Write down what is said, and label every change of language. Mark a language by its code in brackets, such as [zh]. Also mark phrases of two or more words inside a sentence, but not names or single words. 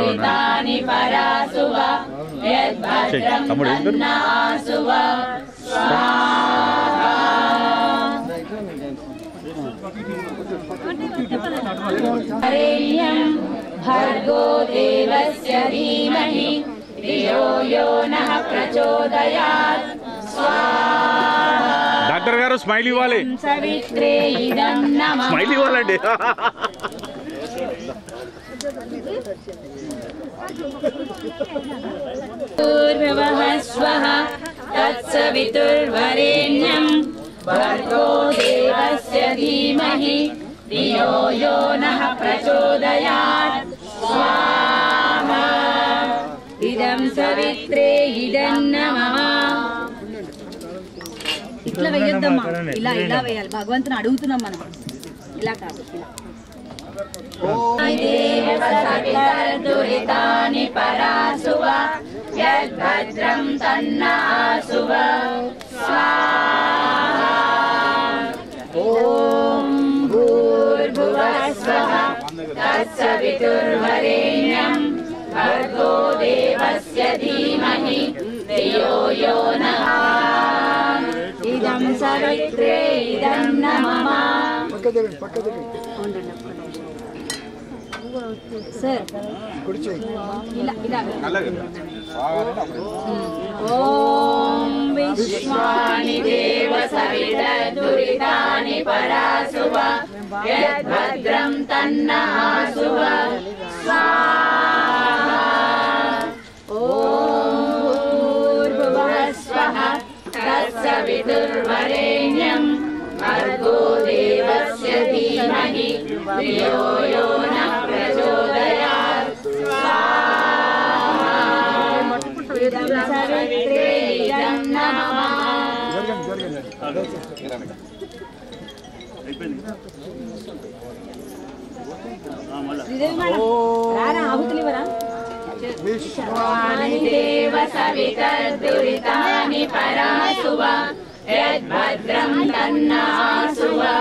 [sa] परासुवा यद्भद्रं तन्नासुवा स्वाहा हरेयं भर्गो देवस्य धीमहि धियो यो नः प्रचोदयात् स्वाहा [te] డాక్టర్ గారు స్మైల్ ఇవ్వాలి [sa] सवित्रे इदं नमः [te] స్మైల్ ఇవ్వాలండి [sa] पूर्ववः स्वः तत्सवितुर्वरेण्यं भर्गो देवस्य धीमहि धियो यो नः प्रचोदयात् स्वाहा इदं सवित्रे इदं नमः [te] ఇట్లా వేయొద్దమ్మా ఇలా ఇలా వేయాలి భగవంతుని అడుగుతున్నాం మనం ఇలా కాదు [sa] दुरितानि परासुव यद्भद्रं तन्नासुव स्वाहा ॐ भूर्भुवः स्वः तत्सवितुर्वरेण्यं भर्गो देवस्य धीमहि धियो यो नः इदं सवित्रे इदं नमः [te] సార్ ఇలా ఇలా [sa] ఓం విశ్వాని దేవ సవితర్దురితాని పరాసువ యద్భద్రం తన్నాసువ స్వాహా ఓం భూర్భువః స్వః सवितुर्वरेण्यं भर्गो देवस्य धीमहि धियो यो नः प्रचोदयात् स्वाहा इदं सवित्रे इदं नमः विश्वानि देव सवितर्दुरितानि परासुव यद्भद्रं तन्नासुव